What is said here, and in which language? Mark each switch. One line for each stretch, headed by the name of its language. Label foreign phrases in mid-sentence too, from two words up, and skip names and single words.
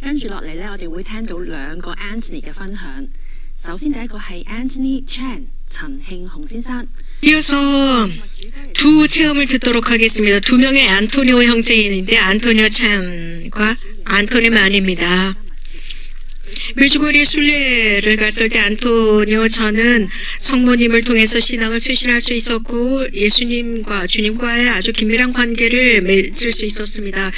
Cantonese: 落嚟呢，我哋會聽到兩個 Anthony 嘅分享。首先第一個係 Anthony Chan 陳慶雄先生。
Korean: 이어서 두 체험을 듣도록 하겠습니다. 두 명의 안토니오 형제인데 안토니오 찬과 안토니 만입니다. 메주거리 순례를 갔을 때 안토니오 찬은 성모님을 통해서 신앙을 쇄신할 수 있었고 예수님과 주님과의 아주 긴밀한 관계를 맺을 수 있었습니다.